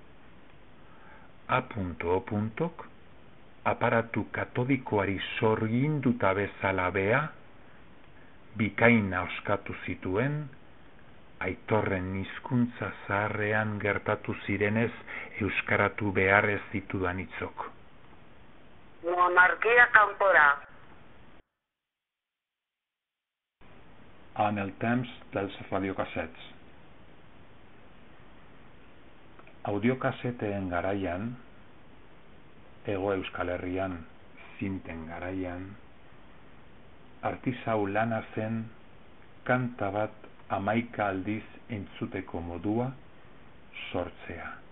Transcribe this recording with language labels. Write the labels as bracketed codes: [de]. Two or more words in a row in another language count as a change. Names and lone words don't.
[eu] A.O.k aparatu katodikoari sorginduta bezala bea, bikaina oskatu zituen, Aitorren hizkuntza zaharrean gertatu zirenez euskaratu behar ez ditudan hitzok. Monarquia kanpora. [ca] En el temps dels radiocassets. [eu] Audiokaseteen garaian, Hego Euskal Herrian zinten garaian, artisau lana zen kanta bat 11 aldiz entzuteko modua sortzea.